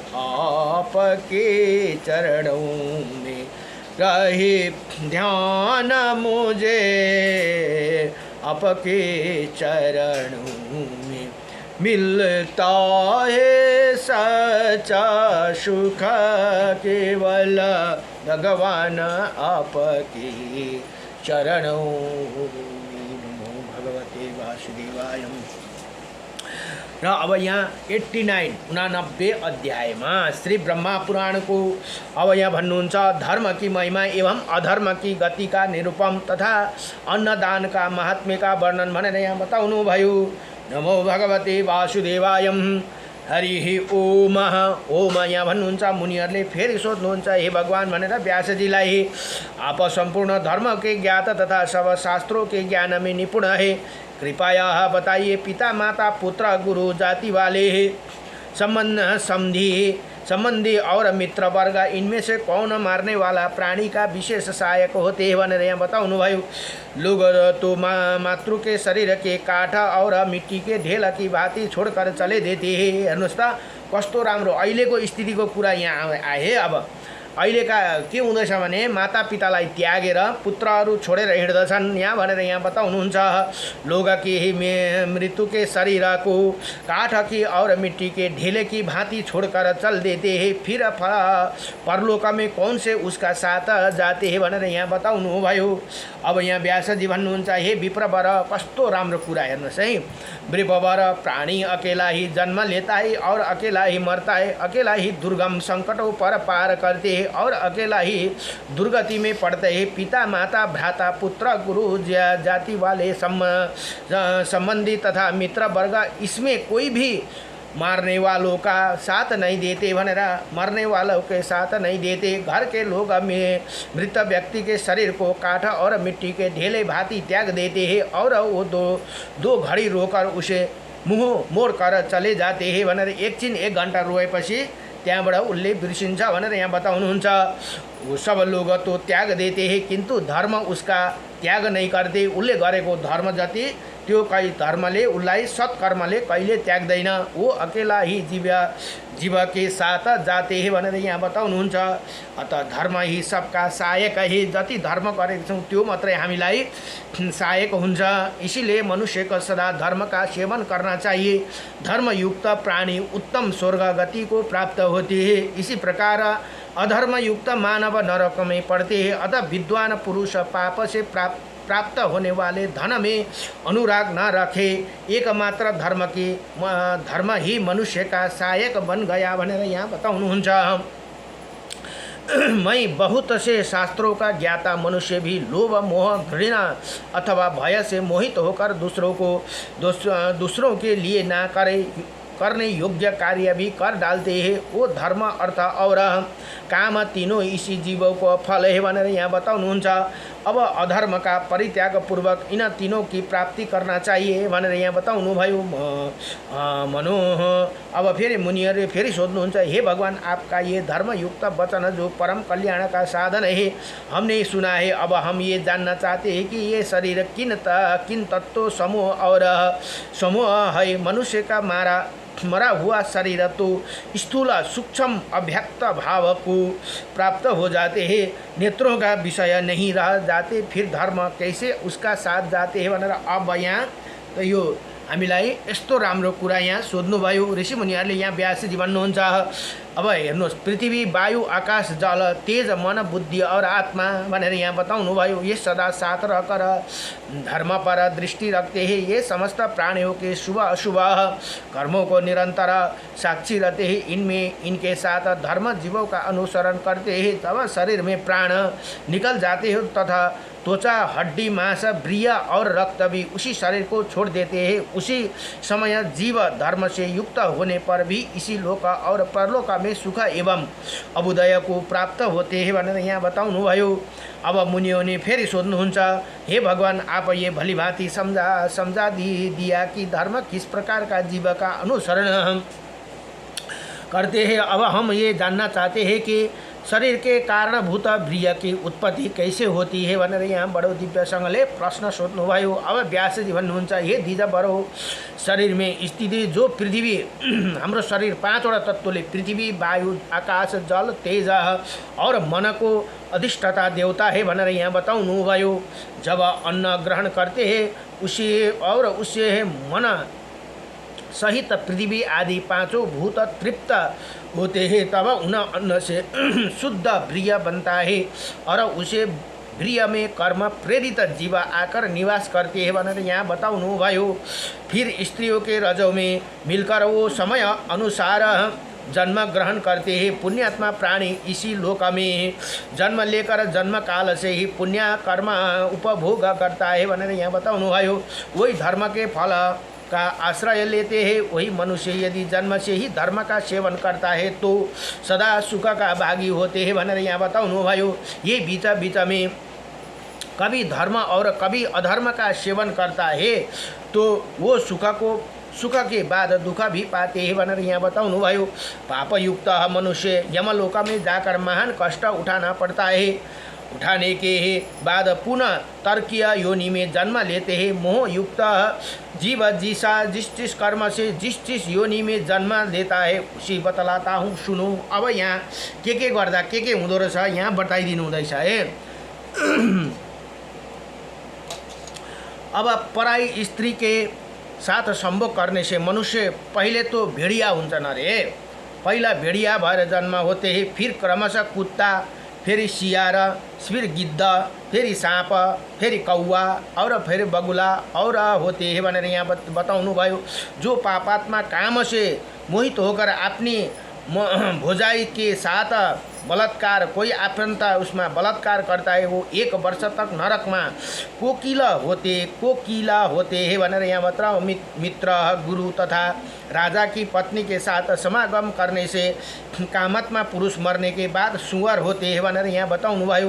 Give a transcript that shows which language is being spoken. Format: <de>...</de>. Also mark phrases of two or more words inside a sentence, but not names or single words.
<hi>आपके चरणों में, रहे ध्यान मुझे आपके चरणों में। मिलता है सच्चा सुख केवल भगवान आपके चरणों में।</hi> <sa>नमो भगवते वासुदेवाय।</sa> <ne>र अब यहाँ 89 अध्यायमा श्री ब्रह्मा पुराण को अब यहाँ भन्नुहुन्छ</ne> <hi>धर्म की महिमा एवं अधर्म की गति का निरूपण तथा अन्नदान का महात्म्य का वर्णन</hi> <ne>भनेर यहाँ बताउनु भयो।</ne> <sa>नमो भगवते वासुदेवाय। हरि ओम।</sa> <ne>ओम यहाँ भन्नुहुन्छ मुनिहरूले फेरि सोध्नुहुन्छ हे भगवान भनेर व्यासजीलाई,</ne> <hi>आप संपूर्ण धर्म के ज्ञाता तथा सब शास्त्रों के ज्ञान में निपुण है, कृपया बताइए पिता माता पुत्र गुरु जाति वाले संबंधी और मित्र वर्ग इनमें से कौन मारने वाला प्राणी का विशेष सहायक होते हैं</hi> <ne>भनेर यहाँ बताउनु भयो।</ne> <hi>लोग तो मातृ के शरीर के काठ और मिट्टी के ढेल की भांति छोड़कर चले देते हैं।</hi> <ne>हेर्नुहोस् त कस्तो राम्रो अहिलेको स्थितिको कुरा यहाँ आए। अब अहिलेका के हुँदैछ भने मातापितालाई त्यागेर पुत्रहरू छोडेर हिँड्दछन् यहाँ भनेर यहाँ बताउनुहुन्छ।</ne> <hi>लोग की मृत्यु के शरीर को काठ की और मिट्टी के ढेले की भांति छोड़कर चल देते हैं, फिर परलोक में कौन से उसका साथ जाते हैं</hi> <ne>भनेर यहाँ बताउनु भयो। अब यहाँ व्यासजी भन्नुहुन्छ हे विप्रवर कस्तो राम्रो कुरा हेर्नुहोस् है।</ne> <hi>विप्रवर प्राणी अकेला ही जन्म लेता है और अकेला ही मरता है, अकेला ही दुर्गम संकटों पर पार करते हैं और अकेला ही दुर्गति में पड़ते हैं। पिता माता भ्राता पुत्र गुरु जाति वाले संबंधी तथा मित्र वर्ग इसमें कोई भी मारने वालों का साथ नहीं देते भनेर मरने वालों के साथ नहीं देते। घर के लोग में मृत व्यक्ति के शरीर को काठ और मिट्टी के ढेले भांति त्याग देते हैं और वो दो घड़ी रोकर उसे मुँह मोड़ कर चले जाते हैं</hi> <ne>भनेर एकछिन 1 घन्टा रोएपछि त्यहाँबाट उसले बिर्सिन्छ भनेर यहाँ बताउनुहुन्छ।</ne> <hi>वो सब लोग तो त्याग देते हैं किंतु धर्म उसका त्याग नहीं करते।</hi> <ne>उसले गरेको धर्म जति त्यो कहीँ धर्मले उसलाई सत्कर्मले कहिले त्याग्दैन।</ne> <hi>वो अकेला ही जीव के साथ जाते हैं</hi> <ne>भनेर यहाँ बताउनुहुन्छ।</ne> <hi>अतः धर्म ही सबका सहायक है।</hi> <ne>जति धर्म गरेको छौँ त्यो मात्रै हामीलाई सहायक हुन्छ।</ne> <hi>इसीलिए मनुष्य को सदा धर्म का सेवन करना चाहिए। धर्मयुक्त प्राणी उत्तम स्वर्ग गति को प्राप्त होते हैं। इसी प्रकार अधर्म युक्त मानव नरक में पड़ते हैं। अतः विद्वान पुरुष पाप से प्राप्त होने वाले धन में अनुराग न रखे। एकमात्र धर्म ही मनुष्य का सहायक बन गया</hi> <ne>भनेर यहाँ बताउनुहुन्छ।</ne> <hi>मैं बहुत से शास्त्रों का ज्ञाता मनुष्य भी लोभ मोह घृणा अथवा भय से मोहित होकर दूसरों के लिए ना करने योग्य कार्य भी कर डालते हैं। वो धर्म अर्थ और काम तीनों इसी जीवों को फल है</hi> <ne>भनेर यहाँ बताउनुहुन्छ।</ne> <hi>अब अधर्म का परित्याग पूर्वक इन तीनों की प्राप्ति करना चाहिए</hi> <ne>भनेर यहाँ बताउनु भयो। मनु अब फेरि मुनिहरूले फेरि सोध्नुहुन्छ,</ne> <hi>हे भगवान, आपका ये धर्मयुक्त वचन जो परम कल्याण का साधन है हमने सुना है। अब हम ये जानना चाहते हैं कि ये शरीर किन तत्व समूह है। मनुष्य का मरा हुआ शरीर तो स्थूल सूक्ष्म अव्यक्त भाव को प्राप्त हो जाते हैं, नेत्रों का विषय नहीं रह जाते, फिर धर्म कैसे उसका साथ जाते हैं</hi> <ne>भनेर अब यहाँ त यो हामीलाई यस्तो राम्रो कुरा यहाँ सोध्नुभयो ऋषिमुनिहरूले। यहाँ व्यासजी भन्नुहुन्छ, अब हेर्नुहोस्,</ne> <hi>पृथ्वी वायु आकाश जल तेज मन बुद्धि और आत्मा</hi> <ne>भनेर यहाँ बताउनु भयो।</ne> <hi>ये सदा साथ रहकर धर्म पर दृष्टि रखते हैं। ये समस्त प्राणियों के शुभ अशुभ कर्मों को निरंतर साक्षी रहते हैं। इनमें इनके साथ धर्म जीवों का अनुसरण करते हैं। तब शरीर में प्राण निकल जाते हैं तथा त्वचा हड्डी मांस ब्रिय और रक्त भी उसी शरीर को छोड़ देते हैं। उसी समय जीव धर्म से युक्त होने पर भी इसी लोक और परलोक में सुख एवं अभुदय को प्राप्त होते हैं</hi> <ne>भनेर यहाँ बताउनु भयो।</ne> <hi>अब मुनियों ने</hi> <ne>फेरि सोध्नुहुन्छ,</ne> <hi>हे भगवान, आप ये भली भांति समझा दिया कि धर्म किस प्रकार का जीव का अनुसरण करते हैं। अब हम ये जानना चाहते हैं कि शरीर के कारणभूत वीर्य की उत्पत्ति कैसे होती है</hi> <ne>भनेर यहाँ बडो दिव्यसँगले प्रश्न सोध्नुभयो। अब व्यासजी भन्नुहुन्छ, हे द्विज बडो,</ne> <hi>शरीर में स्थिति जो पृथ्वी</hi> <ne>हाम्रो शरीर पाँचवटा तत्त्वले</ne> <hi>पृथ्वी वायु आकाश जल तेज और मन को अधिष्ठाता देवता है</hi> <ne>भनेर यहाँ बताउनु भयो।</ne> <hi>जब अन्न ग्रहण करते हैं उससे मन सहित पृथ्वी आदि पांचों भूत तृप्त होते हैं, तब उन अन्न से शुद्ध वीर्य बनता है और उसे वीर्य में कर्म प्रेरित जीव आकर निवास करते हैं</hi> <ne>भनेर यहाँ बताउनु भयो।</ne> <hi>फिर स्त्रियों के रजों में मिलकर वो समय अनुसार जन्म ग्रहण करते हैं। पुण्यात्मा प्राणी इसी लोक में जन्म लेकर जन्म काल से ही पुण्य कर्म उपभोग करता है</hi> <ne>भनेर यहाँ बताउनु भयो।</ne> <hi>वही धर्म के फल का आश्रय लेते हैं। वही मनुष्य यदि जन्म से ही धर्म का सेवन करता है तो सदा सुख का भागी होते हैं</hi> <ne>भनेर यहाँ बताउनु भयो।</ne> <hi>ये बीच में कभी धर्म और कभी अधर्म का सेवन करता है तो वो सुख के बाद दुख भी पाते हैं</hi> <ne>भनेर यहाँ बताउनु भयो।</ne> <hi>पापयुक्त मनुष्य यमलोक में जाकर महान कष्ट उठाना पड़ता है। उठाने के बाद पुनः तर्कीय योनि में जन्म लेते हैं। मोह युक्त जीव जिस कर्म से जिस योनि में जन्म लेता है उसी बतलाता हूँ, सुनो।</hi> <ne>अब यहाँ के गर्दा के हुँदो रहेछ यहाँ बताइदिनु हुँदैछ है।</ne> <hi>अब पराई स्त्री के साथ संभोग करने से मनुष्य पहले तो भेड़िया</hi> <ne>हुन्छन् अरे। पहिला भेड़िया भएर जन्म</ne> <hi>होते हैं, फिर क्रमशः कुत्ता, फेरि सियार, फिर गिद्ध, फेरि सांप, फेरि कौवा और फिर बगुला और होते हैं</hi> <ne>भनेर यहाँ बताउनु भयो।</ne> <hi>जो पापात्मा काम से मोहित होकर अपनी भोजाई के साथ बलात्कार, कोई आफंत उसमें बलात्कार करता है, वो 1 वर्ष तक नरक में कोकिला होते हैं</hi> <ne>भनेर यहाँ</ne> <hi>बताओ। मित्र गुरु तथा राजा की पत्नी के साथ समागम करने से कामात्मा पुरुष मरने के बाद सुअर होते हैं</hi> <ne>भनेर यहाँ बताउनु भयो।</ne>